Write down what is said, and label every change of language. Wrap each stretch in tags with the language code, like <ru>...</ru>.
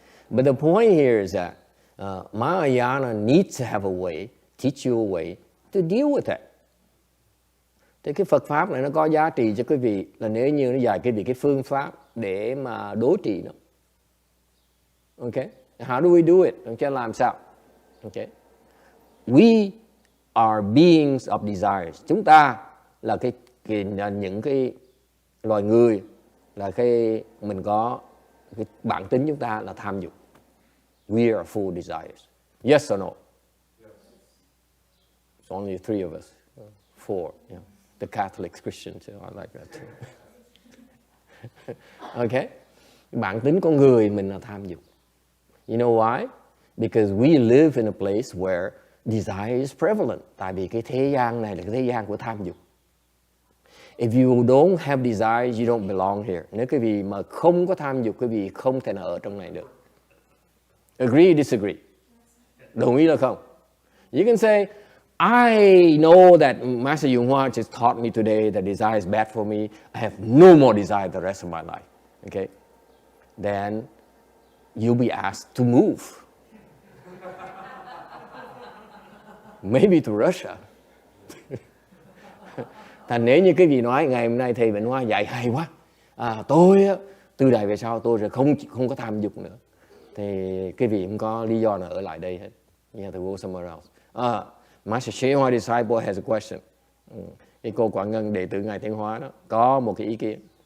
<en>But the point here is that Mahayana needs to have a way, teach you a way to deal with it.</en> <vi>Thì cái Phật Pháp này nó có giá trị cho quý vị là nếu như nó dạy quý vị cái phương pháp để mà đối trị nó.</vi> <en>Okay? How do we do it?</en> <vi>Chứ làm sao?</vi> <en>Okay? We are beings of desires.</en> <vi>Chúng ta là những cái loài người, là mình có cái bản tính chúng ta là tham dục.</vi> <en>We are full of desires. Yes or no? Yes. It's only three of us. Four. Yeah. The Catholic Christians, I like that too. Okay?</en> <vi>Bản tính con người mình là tham dục.</vi> <en>You know why? Because we live in a place where desire is prevalent.</en> <vi>Tại vì cái thế gian này là cái thế gian của tham dục.</vi> <en>If you don't have desires, you don't belong here.</en> <vi>Nếu quý vị mà không có tham dục, quý vị không thể nào ở trong này được.</vi> <en>Agree, disagree?</en> <vi>Đồng ý là không?</vi> <en>You can say, I know that Master Yung Hoa just taught me today that desire is bad for me. I have no more desire the rest of my life. Okay? Then you'll be asked to move. Maybe to Russia.</en> <vi>Thành nếu như cái gì nói ngày hôm nay thầy Vĩnh Hoa dạy hay quá, tôi từ đây về sau tôi sẽ không có tham dục nữa, thì cái vị không có lý do nào ở lại đây hết.</vi> <en>You have to go somewhere else. Master Shea Hoa disciple has a question.</en> <vi>Cái cô Quảng Ngân đệ tử Ngài Tiến Hóa đó có một cái ý kiến.</vi>